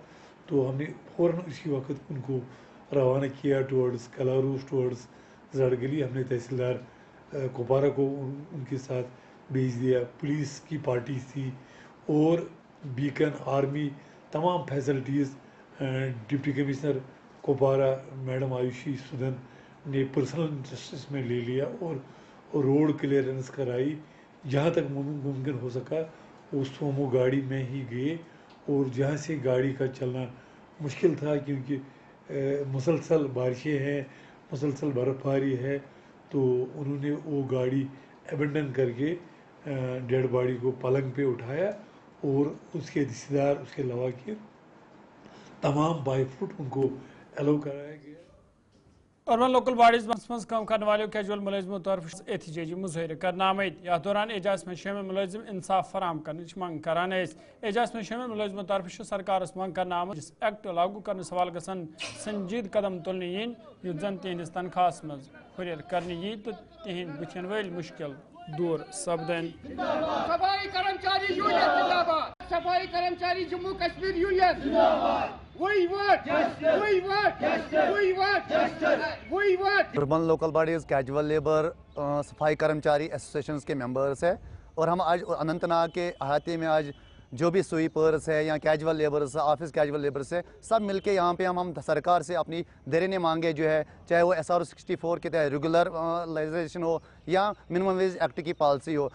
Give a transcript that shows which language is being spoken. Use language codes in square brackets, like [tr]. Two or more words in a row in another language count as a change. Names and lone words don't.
[ur] تو ہم نے فوراً اسی وقت ان کو روانہ کیا ٹورڈز کلاروس ٹورڈز زڑگلی. ہم نے تحصیلدار کپوارہ کو ان کے ساتھ بھیج دیا. پولیس کی پارٹی تھی اور بیکن آرمی تمام [en] facilities deputy commissioner [ur] کپوارہ میڈم آیوشی سدن نے [en] personal interest [ur] اس میں لے لیا اور [en] road clearance [ur] کرائی. جہاں تک ممکن ہو سکا وہ سومو گاڑی میں ہی گئے اور جہاں سے گاڑی کا چلنا مشکل تھا کیونکہ مسلسل بارشیں ہیں, مسلسل برف باری ہے, تو انہوں نے وہ گاڑی ایبنڈن کر کے [en] dead body [ur] کو پلنگ پہ اٹھایا اور اس کے رشتہ دار اس کے لواحقین تمام [en] by foot [ur] ان کو الاؤ کرایا گیا. [en] urban local bodies [ks] مز کام کرنے والوں کیجول ملازموں طرف احتجاجی مظاہرے کرنے آمت. یتھ دوران اعجاز میں شامل ملازم انصاف فراہم کرنے منگ کران. اعجاز میں شامل ملازموں طرف سرکارس منگ کرنے آمت جس ایکٹ لاگو کرنے حوالہ گژھن سنجید قدم تلنے ین یُتھ زن تہندس تنخواہس مز ہریر کرنے یی تو تہند بچن ول مشکل دور سپدن. [ur] صفائی کرمچاری یونین زندہ باد, صفائی کرمچاری جموں کشمیر یونین زندہ باد. [en] urban local bodies casual labour [ur] صفائی کرمچاری ایسوسیشنز کے ممبرس ہیں اور ہم آج اننت ناگ کے احاطے میں آج جو بھی سویپرس ہے یا [en] casual labours office casual labours [ur] ہے سب مل کے یہاں پہ ہم سرکار سے اپنی دیرینیں مانگے جو ہے چاہے وہ SR 64 کے تحت ریگولرائزیشن ہو یا [en] minimum wage act [ur] کی پالیسی ہو.